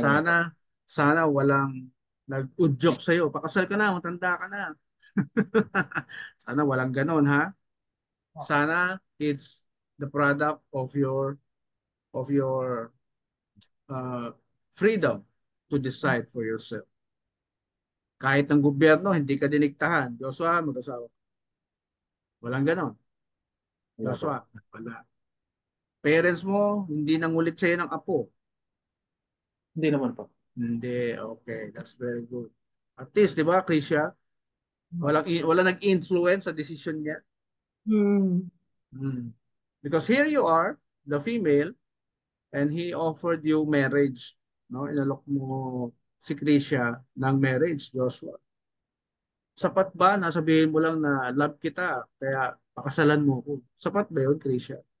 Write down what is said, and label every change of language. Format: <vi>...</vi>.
<tl>Sana, sana walang nag-udyok sa'yo. Pakasal ka na, matanda ka na. Sana walang ganon, ha?</tl> <en>Sana it's the product of your uh, freedom to decide for yourself.</en> <tl>Kahit ng gobyerno, hindi ka diniktahan. Joshua, mag-asawa. Walang ganon. Wala po. Joshua, wala. Parents mo, hindi nangulit sa'yo ng apo. Hindi naman po.</tl> <en>Hindi, okay. That's very good. At least,</en> <tl>di ba,</tl> <en>Krisha?</en> <tl>Walang nag-influence sa decision niya. Hmm. Hmm.</tl> <en>Because here you are, the female, and he offered you marriage.</en> <tl>No? Inalok mo si Krisha ng marriage, Joshua. Sapat ba na sabihin mo lang na love kita, kaya pakasalan mo ko? Sapat ba yun, Krisha?</tl>